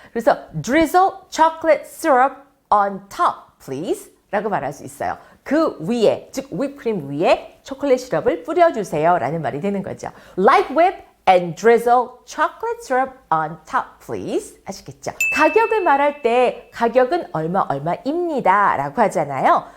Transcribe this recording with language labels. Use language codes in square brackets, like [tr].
[ko] 그래서 [en] drizzle chocolate syrup on top please [ko] 라고 말할 수 있어요. 그 위에, 즉 whipped 위에 초콜릿 시럽을 뿌려주세요 라는 말이 되는 거죠. [en] Like whip and drizzle chocolate syrup on top please. [ko] 아시겠죠? 가격을 말할 때 가격은 얼마입니다 라고 하잖아요.